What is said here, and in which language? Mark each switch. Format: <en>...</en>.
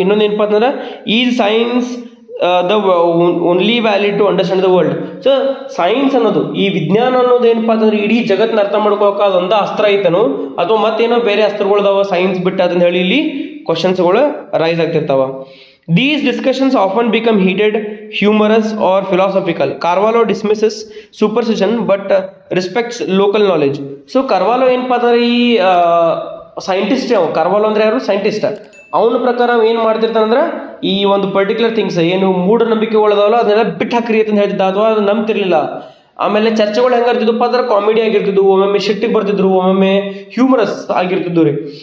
<kn>ಇನ್ನೊಂದು ಏನಪ್ಪ ಅಂತಂದ್ರೆ</kn> <en>Is science the only valid to understand the world.</en> <kn>So science ಅನ್ನೋದು ಈ ವಿಜ್ಞಾನ ಅನ್ನೋದು ಏನಪ್ಪ ಅಂತಂದ್ರೆ ಇಡೀ ಜಗತ್ತನ್ನ ಅರ್ಥ ಮಾಡ್ಕೋಕೆ ಅದೊಂದು ಅಸ್ತ್ರ ಐತನು ಅಥವಾ ಮತ್ತೇನೋ ಬೇರೆ ಅಸ್ತ್ರಗಳದಾವ ಸೈನ್ಸ್ ಬಿಟ್ಟು ಅಂತ ಹೇಳಿ ಇಲ್ಲಿ ಕ್ವಶನ್ಸ್ಗಳು rice ಆಗ್ತಿರ್ತಾವ.</kn> <en>These discussions often become heated, humorous or philosophical. Carvalho dismisses superstition but respects local knowledge.</en> <kn>So Carvalho ಏನಪ್ಪ ಅಂತಂದ್ರೆ ಈ ಸೈಂಟಿಸ್ಟ್, ಕಾರ್ವಾಲೋ ಅಂದ್ರೆ ಯಾರು ಸೈಂಟಿಸ್ಟ್, ಅವನ ಪ್ರಕಾರ ಏನು ಮಾಡ್ತಿರ್ತಾನಂದ್ರೆ ಈ ಒಂದು ಪರ್ಟಿಕ್ಯುಲರ್ ಥಿಂಗ್ಸ್ ಏನು ಮೂಢನಂಬಿಕೆ ಒಳದವಲ್ಲ ಅದನ್ನೆಲ್ಲ ಬಿಟ್ಟು ಹಾಕ್ರಿ ಅಂತ ಹೇಳ್ತಿದ್ದ, ಅಥವಾ ಅದು ನಂಬ್ತಿರ್ಲಿಲ್ಲ. ಆಮೇಲೆ ಚರ್ಚೆಗಳು ಹೆಂಗಿರ್ತಿದ್ವಪ್ಪ ಅಂದ್ರೆ ಕಾಮಿಡಿ ಆಗಿರ್ತಿದ್ವು, ಒಮ್ಮೊಮ್ಮೆ ಶಿಟ್ಟಿಗೆ ಬರ್ತಿದ್ರು, ಒಮ್ಮೊಮ್ಮೆ ಹ್ಯೂಮರಸ್ ಆಗಿರ್ತಿದ್ವು ರೀ.</kn>